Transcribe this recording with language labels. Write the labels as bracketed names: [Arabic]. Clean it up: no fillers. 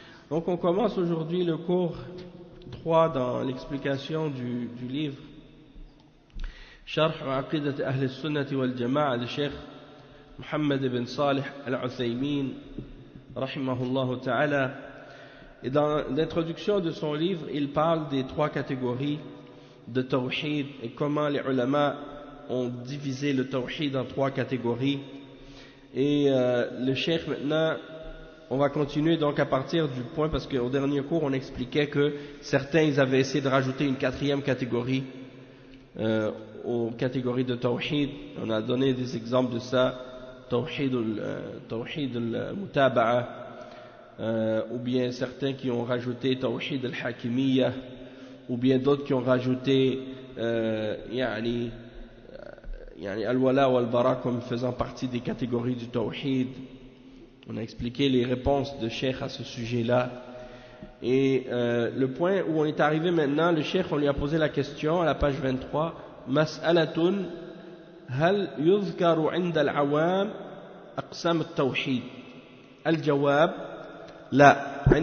[French] Donc on commence aujourd'hui le cours 3 dans l'explication du livre شرح عقيدة أهل السنة والجماعة للشيخ محمد بن صالح العثيمين رحمه الله تعالى. Et dans l'introduction de son livre, il parle des trois catégories de tawhid et comment les ulama ont divisé le tawhid en trois catégories. Et le cheikh maintenant, on va continuer donc à partir du point, parce qu'au dernier cours, on expliquait que certains, ils avaient essayé de rajouter une quatrième catégorie aux catégories de tawhid. On a donné des exemples de ça, tawhid al-mutaba'a, ou bien certains qui ont rajouté tawhid al-hakimiyya, ou bien d'autres qui ont rajouté yani al-wala ou al-bara comme faisant partie des catégories du tawhid. On a expliqué les réponses de Cheikh à ce sujet-là. Et le point où on est arrivé maintenant, le Cheikh, on lui a posé la question à la page 23. [Arabic] مسألة هل يذكر عند العوام أقسام التوحيد؟ الجواب لا.